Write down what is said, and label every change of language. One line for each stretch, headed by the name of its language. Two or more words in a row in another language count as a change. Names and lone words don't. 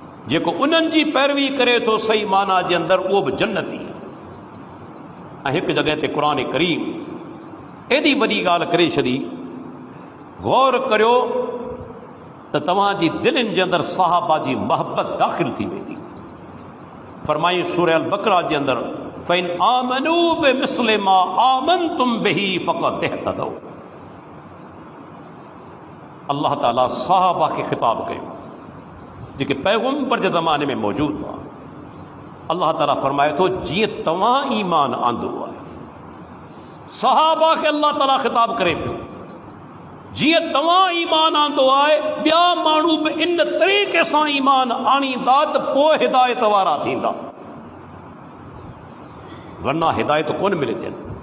Sindhi: जेको उन्हनि जी पैरवी करे थो सही माना जे अंदरि उहो बि जन्नती आहे। ऐं हिकु जॻह ते क़ुर करीम एॾी वॾी ॻाल्हि करे छॾी, गौर करियो त तव्हांजी दिलनि जे अंदरि सहाबा जी मोहबत दाख़िल थी वेंदी। फरमाई सूरह अल बकरा जे अंदरि
Arabic: فإن آمنوا بمثل ما آمنتم به فقد اهتدوا.
Sindhi: अल्लाह ताला सहाबा खे ख़िताब कयो जेके पैगम्बर जे ज़माने में मौजूद हुआ। अल्लाह ताला फरमाए थो जीअं तव्हां ईमान आंदो आहे, सहाबा खे अल्लाह ताला ख़िताब करे पियो, जीअं तव्हां ईमान आंदो आहे ॿिया माण्हू बि इन तरीक़े सां ईमान आणींदा त पोइ हिदायत वारा थींदा, वरना हिदायत कोन मिले थी।